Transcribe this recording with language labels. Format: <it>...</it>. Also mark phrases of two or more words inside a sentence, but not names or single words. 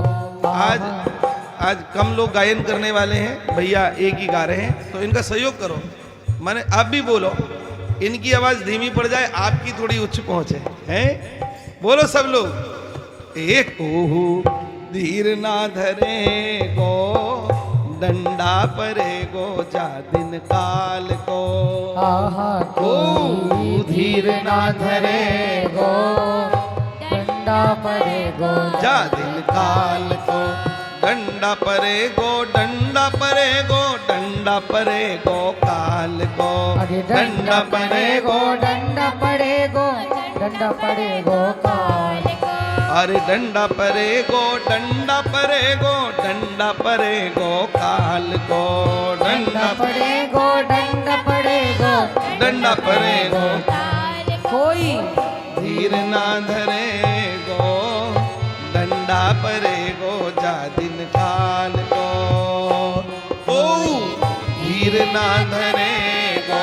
<hi>आज कम लोग गायन करने वाले हैं भैया, एक ही गा रहे हैं, तो इनका सहयोग करो। माने आप भी बोलो, इनकी आवाज धीमी पड़ जाए, आपकी थोड़ी उच्च पहुंचे, हैं? बोलो सब लोग,</hi> <bra>एक ओहो धीर ना धरेगो, डंडा परेगो जा दिन काल को, आहा कोई धीर ना धरेगो, डंडा परेगो जा दिन काल को, डंडा परेगो, डंडा परेगो, डंडा परेगो काल को, अरे डंडा परेगो, डंडा परेगो, डंडा परेगो काल को। अरे डंडा परेगो, डंडा परेगो, डंडा परेगो काल को, डंडा परेगो, डंडा परेगो, डंडा परेगो कोई धीर ना धरेगो, डंडा परेगो जा दिन काल को, ओ धीर ना धरेगो,</bra>